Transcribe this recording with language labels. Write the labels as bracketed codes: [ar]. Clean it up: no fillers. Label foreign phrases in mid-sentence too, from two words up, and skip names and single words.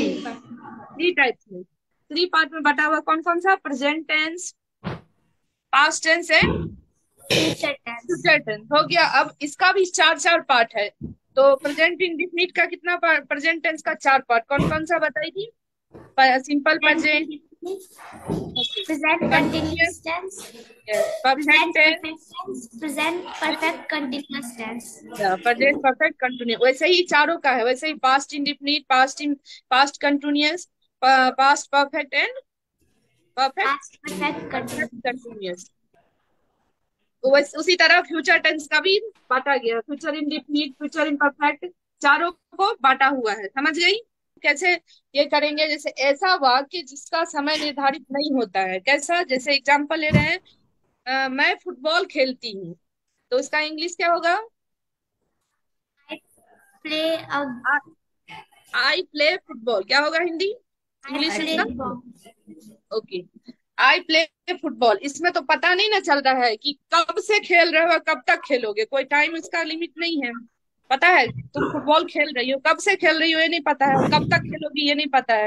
[en] three types [hi] में, [en] three part [hi] में बांटा हुआ। कौन कौन सा? [en] present tense, past tense and future tense. future tense. [hi] हो गया। अब इसका भी चार चार पार्ट है। तो [en] present indefinite [hi] का कितना पार्ट? [en] present tense [hi] का चार पार्ट। कौन कौन सा बताई थी? [en] simple present, Present कंटिन्यूअस, continuous tense, परफेक्ट present टेंस, perfect tense, present perfect continuous tense. present perfect continuous. [hi] वैसे ही चारों का है। वैसे ही [en] past indefinite, past continuous, past perfect and perfect Past perfect परफेक्ट continuous. कंटिन्यूअस। [hi] तो वैसे उसी तरह फ्यूचर टेंस का भी बांटा गया। [en] future indefinite, future imperfect, [hi] चारों को बांटा हुआ है। समझ गई? कैसे ये करेंगे? जैसे ऐसा वाक्य जिसका समय निर्धारित नहीं होता है। कैसा? जैसे एग्जांपल ले रहे हैं, मैं फुटबॉल खेलती हूँ, तो उसका इंग्लिश क्या होगा? [en] I play a I play football. [hi] क्या होगा हिंदी [en] I इंग्लिश play [hi] इसका? [en] ball. OK. I play football. [hi] इसमें तो पता नहीं ना चल रहा है कि कब से खेल रहे हो, कब तक खेलोगे। कोई टाइम इसका लिमिट नहीं है। पता है तुम फुटबॉल खेल रही हो, कब से खेल रही हो ये नहीं पता है, और कब तक खेलोगी ये नहीं पता है।